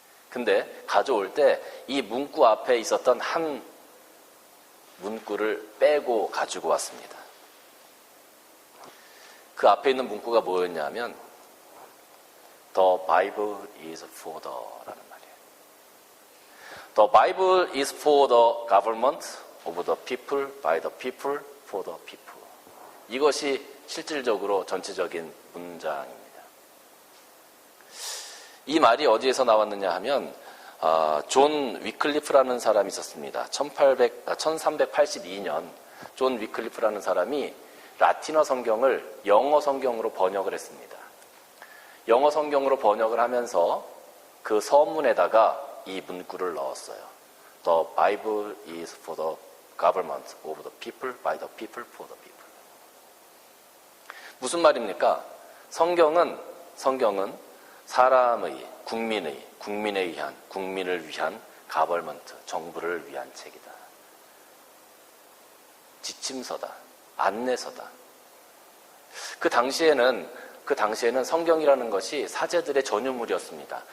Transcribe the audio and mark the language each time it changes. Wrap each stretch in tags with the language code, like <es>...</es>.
<ko>근데 가져올 때 이 문구 앞에 있었던 한 문구를 빼고 가지고 왔습니다. 그 앞에 있는 문구가 뭐였냐면</ko> <en>The Bible is for the</en> <ko>라는 말이에요.</ko> <en>The Bible is for the government of the people, by the people, for the people.</en> <ko>이것이 실질적으로 전체적인 문장입니다. 이 말이 어디에서 나왔느냐 하면 존 위클리프라는 사람이 있었습니다. 1382년 존 위클리프라는 사람이 라틴어 성경을 영어 성경으로 번역을 했습니다. 영어 성경으로 번역을 하면서 그 서문에다가 이 문구를 넣었어요.</ko> <en>The Bible is for the government of the people, by the people, for the people.</en> <ko>무슨 말입니까? 성경은 사람의, 국민에 의한, 국민을 위한 가벌먼트, 정부를 위한 책이다. 지침서다. 안내서다. 그 당시에는 성경이라는 것이 사제들의 전유물이었습니다.</ko>